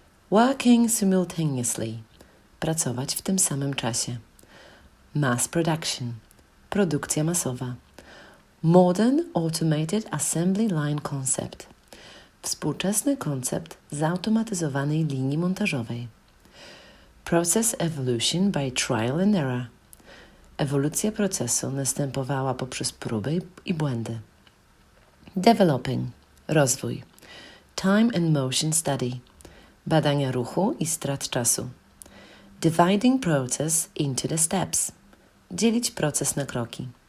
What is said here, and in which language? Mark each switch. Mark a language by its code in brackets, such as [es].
[en] Working simultaneously, [pl] pracować w tym samym czasie. [en] Mass production, [pl] produkcja masowa. [en] Modern automated assembly line concept, [pl] współczesny koncept zautomatyzowanej linii montażowej. [en] Process evolution by trial and error. [pl] Ewolucja procesu następowała poprzez próby i błędy. [en] Developing, [pl] rozwój. [en] Time and motion study, [pl] badania ruchu i strat czasu. [en] Dividing process into the steps, [pl] dzielić proces na kroki.